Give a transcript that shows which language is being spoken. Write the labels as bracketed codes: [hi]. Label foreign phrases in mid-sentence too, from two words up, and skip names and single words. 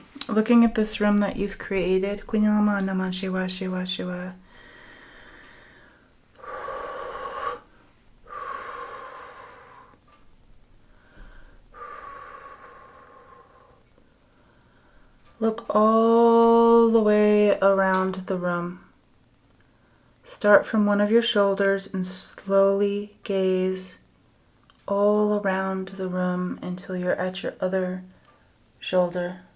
[en] looking at this room that you've created. Kuninama naman shiwa shiwa shiwa. Look all the way around the room. Start from one of your shoulders and slowly gaze all around the room until you're at your other shoulder.